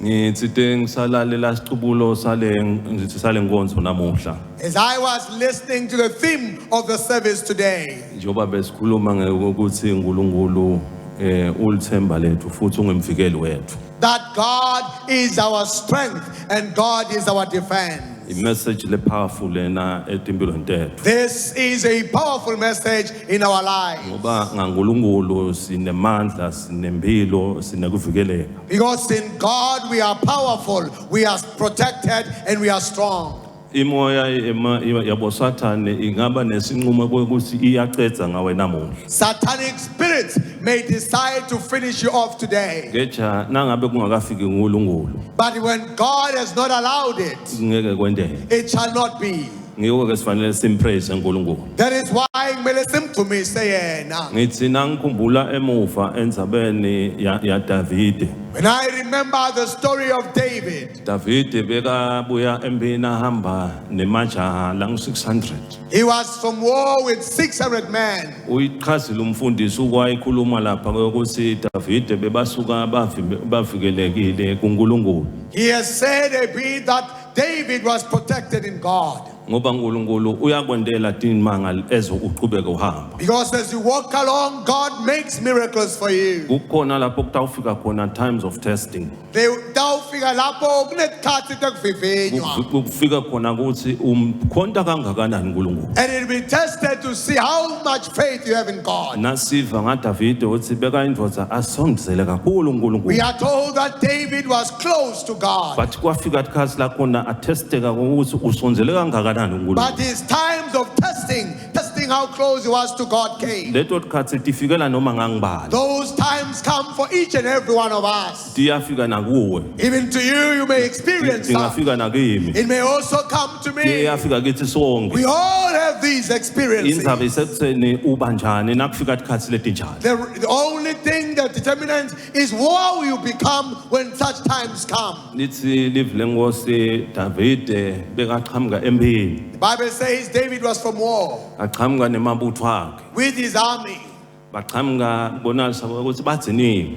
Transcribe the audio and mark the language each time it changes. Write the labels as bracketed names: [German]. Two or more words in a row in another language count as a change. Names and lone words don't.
[Swati] ngitsite ngisalalela siqubulo sale nkonzo namuhla [English] As I was listening to the theme of the service today, [Swati] njoba besikhuluma ngokuthi uNkulunkulu ulithemba lethu futhi ungumvikeli wethu. [English] that God is our strength and God is our defense. [Swati] Message le powerful lena etimpilweni tethu. [English] This is a powerful message in our lives. [Swati] Ngoba ngaNkulunkulu sinemandla, sinempilo, sinekuvikeleka. [English] Because in God we are powerful, we are protected, and we are strong. [Swati] Imoya yabo Sathane ingaba nesinqumo ukuthi iyacetha ngawe namuhla. [English] Satanic spirits may decide to finish you off today. [Swati] Ngeja nangabe kungakafiki uNkulunkulu. [English] But when God has not allowed it, [Swati] Ngeke kwendeke. [English] it shall not be. [Swati] Ngiko ke sifanele simpraise uNkulunkulu. [English] That is why [Swati] kumele simdumise yena. Ngithi nangikhumbula emuva endzabeni ya Davide. [English] When I remember the story of David, [Swati] Davide bekabuya empini ahamba nemajaha lang 600. [English] he was from war with 600 men. [Swati] Uyichazile umfundisi ukwayikhuluma lapha ukuthi Davide bebasuka bavikelekile kuNkulunkulu. [English] He has said a bit that David was protected in God. [Swati] Ngoba uNkulunkulu uyakwendela timanga ezo uqhubeke uhamba. [English] Because as you walk along, God makes miracles for you. [Swati] Kukhona lapho kutawufika khona [English] times of testing. [Swati] Tawufika lapho kunekhathi tekuvivinywa. Kufika khona ukuthi umkhonta kangakanani uNkulunkulu. [English] And it will be tested to see how much faith you have in God. [Swati] Nasiva ngaDavide uthi beka indvodza asondezele kakhulu uNkulunkulu. [English] We are told that David was close to God. [Swati] But kwafika isikhathi la khona attesteka ukuthi usonzele kangakanani uNkulunkulu. [English] But his times of testing how close he was to God came. [Swati] Leto tikhatsi tifikela noma ngangibani. [English] Those times come for each and every one of us. [Swati] Tiyafika nakuwe. [English] Even to you may experience that. [Swati] Tingafika nakimi. [English] It may also come to me. [Swati] Tiyafika kithi sonke. [English] We all have these experiences. [Swati] Indzabe isekutheni ubanjani nakufika tikhatsi letinjalo. [English] The only thing that determines is how you become when such times come. [Swati] Lithi live lengosi Davide bekaqhamuka empini. [English] The Bible says David was from war [Swati] Aqhamuka nemabutho akhe. [English] with his army. [Swati] Baqhamuka bonalisa ukuthi badzinile.